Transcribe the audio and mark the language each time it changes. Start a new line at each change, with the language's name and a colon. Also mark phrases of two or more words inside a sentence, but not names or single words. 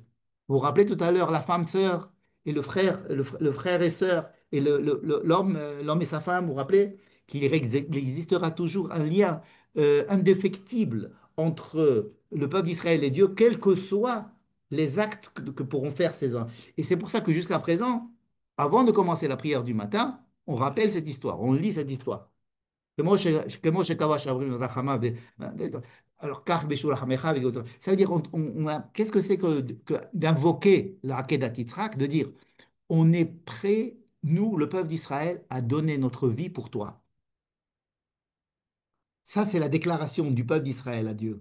French: Vous vous rappelez tout à l'heure la femme sœur et le frère et sœur et l'homme et sa femme, vous vous rappelez qu'il existera toujours un lien indéfectible entre le peuple d'Israël et Dieu, quels que soient les actes que pourront faire ces hommes. Et c'est pour ça que jusqu'à présent, avant de commencer la prière du matin, on rappelle cette histoire, on lit cette histoire.
Hebrew: כמו שקבע שאומרים רחמה
French: alors, ça veut dire, qu'est-ce que c'est que d'invoquer la Akedat Yitzhak, de dire, on est prêt, nous, le peuple d'Israël, à donner notre vie pour toi. Ça, c'est la déclaration du peuple d'Israël à Dieu.